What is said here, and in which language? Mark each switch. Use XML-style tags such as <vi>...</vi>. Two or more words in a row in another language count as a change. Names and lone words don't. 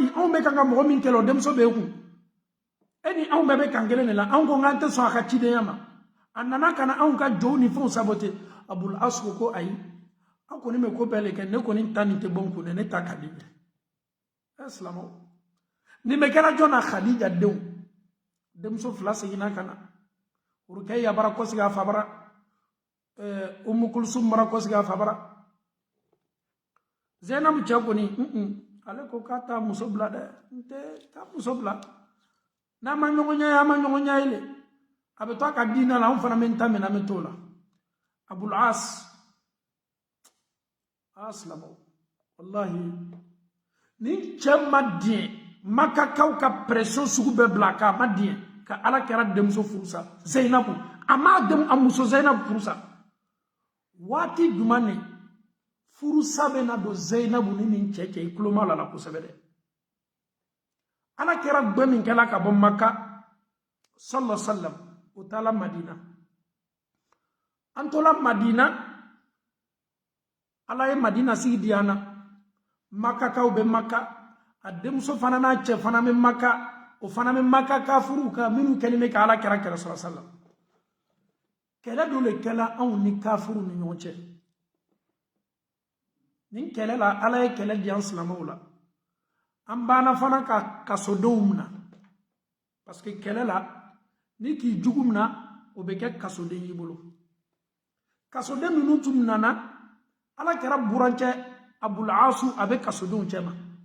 <bm>anw bɛ kan ka mɔgɔ min kɛlɛ o denmuso bɛ kun ni anw bɛɛ bɛ kan kelen de la anw ko k'an tɛ sɔn a ka cidenya ma a nana ka na anw ka jɔw ni fɛnw saboter Abul As ko ayi aw kɔni bɛ ko bɛɛ le kɛ ne kɔni ta nin tɛ bɔ n kun ne ta ka di silamɛw nin bɛ kɛra jɔn na Khadija denmuso fila seginna ka na Rukayya bara kɔsigi a fa bara Umu Kulsum bara kɔsigi a fa bara Zainabu cɛ kɔni ale ko k'a ta muso bila dɛ n tɛ taa muso bila n'a ma ɲɔgɔn ɲɛ a ma ɲɔgɔn ɲɛ ye a bɛ to a ka diinɛ la anw fana bɛ n ta minɛ an bɛ t'o la Abul As silamɛw wallahi ni cɛ ma diɲɛ Makakaw ka pression sugu bɛɛ bila k'a ma diɲɛ ka Alakira denmuso furu sa Zainabu a muso Zainabu furu sa waati jumɛn ne furusa bɛ na don Zainabu ni nin cɛ i tulo ma la kosɛbɛ dɛ Alakira gbɛ min kɛla ka bɔ Maka</bm> <ar>صلى الله عليه وسلم</ar> <bm>o taala Madina an tola Madina Ala ye Madina sigi di an na Makakaw bɛ Maka a denmuso fana n'a cɛ fana bɛ Maka o fana bɛ Maka kafiriw kan minnu kɛlen bɛ ka Alakira kɛlɛ</bm> <ar>صلى الله عليه وسلم</ar> <bm>kɛlɛ dɔ le kɛla anw ni kafiriw ni ɲɔgɔn cɛ nin kɛlɛ la Ala ye kɛlɛ di an silamɛw la an banna fana ka kasodenw minɛ</bm> <fr>parce que</fr> <bm>kɛlɛ la ni k'i jugu minɛ o bɛ kɛ kasoden y'i bolo kasoden minnu tun nana Alakira burancɛ Abul As a bɛ kasodenw cɛ ma</bm>